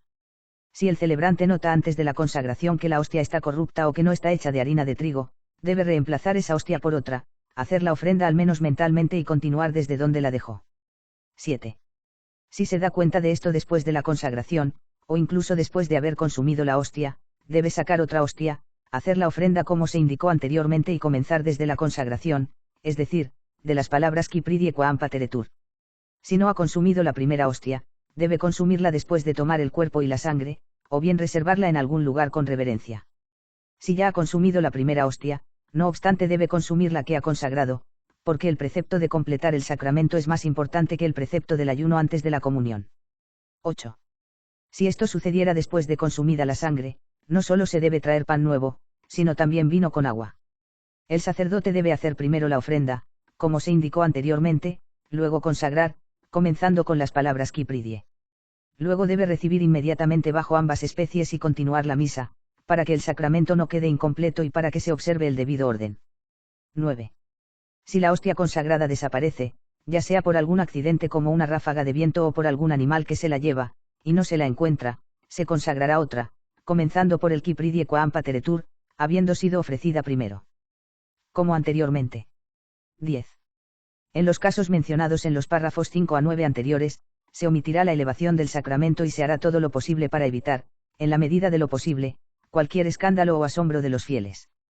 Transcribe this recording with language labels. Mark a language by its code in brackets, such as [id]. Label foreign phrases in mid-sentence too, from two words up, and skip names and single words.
[es] Si el celebrante nota antes de la consagración que la hostia está corrupta o que no está hecha de harina de trigo, debe reemplazar esa hostia por otra, hacer la ofrenda al menos mentalmente y continuar desde donde la dejó. 7. Si se da cuenta de esto después de la consagración, o incluso después de haber consumido la hostia, debe sacar otra hostia, hacer la ofrenda como se indicó anteriormente y comenzar desde la consagración, es decir, de las palabras [la] qui pridie quam pateretur. [es] Si no ha consumido la primera hostia, debe consumirla después de tomar el cuerpo y la sangre, o bien reservarla en algún lugar con reverencia. Si ya ha consumido la primera hostia, no obstante debe consumir la que ha consagrado, porque el precepto de completar el sacramento es más importante que el precepto del ayuno antes de la comunión. 8. Si esto sucediera después de consumida la sangre, no solo se debe traer pan nuevo, sino también vino con agua. El sacerdote debe hacer primero la ofrenda, como se indicó anteriormente, luego consagrar, comenzando con las palabras [la] qui pridie. [es] Luego debe recibir inmediatamente bajo ambas especies y continuar la misa, para que el sacramento no quede incompleto y para que se observe el debido orden. 9. Si la hostia consagrada desaparece, ya sea por algún accidente como una ráfaga de viento o por algún animal que se la lleva, y no se la encuentra, se consagrará otra, comenzando por el [la] qui pridie quam pateretur, [es] habiendo sido ofrecida primero. Como anteriormente. 10. En los casos mencionados en los párrafos 5 a 9 anteriores, se omitirá la elevación del sacramento y se hará todo lo posible para evitar, en la medida de lo posible, cualquier escándalo o asombro de los fieles.